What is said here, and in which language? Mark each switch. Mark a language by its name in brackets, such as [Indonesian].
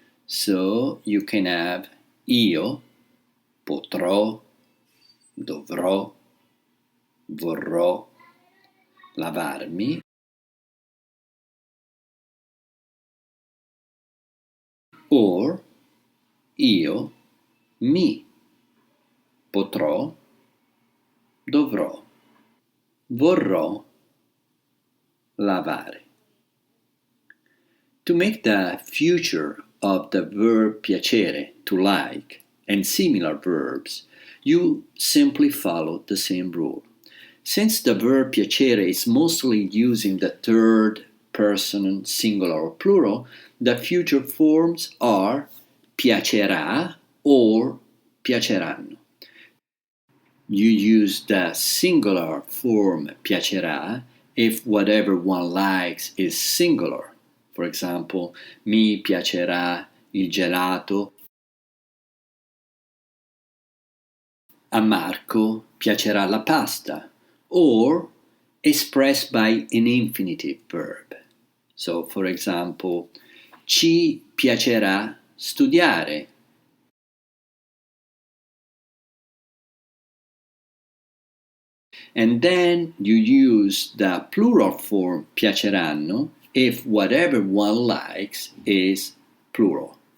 [English] So you can have [Italian] io, potrò, dovrò, vorrò, lavarmi, [English] or [Italian] io mi potrò, dovrò, vorrò lavare. [English] To make the future of the verb piacere, to like, and similar verbs, you simply follow the same rule. Since the verb piacere is mostly using the third person singular or plural, the future forms are piacerà or piaceranno. You use the singular form piacerà if whatever one likes is singular. For example, [Italian] mi piacerà il gelato. A Marco piacerà la pasta. [English] Or expressed by an infinitive verb. So, for example, [Italian] ci piacerà studiare. [English] And then you use the plural form piaceranno if whatever one likes is plural.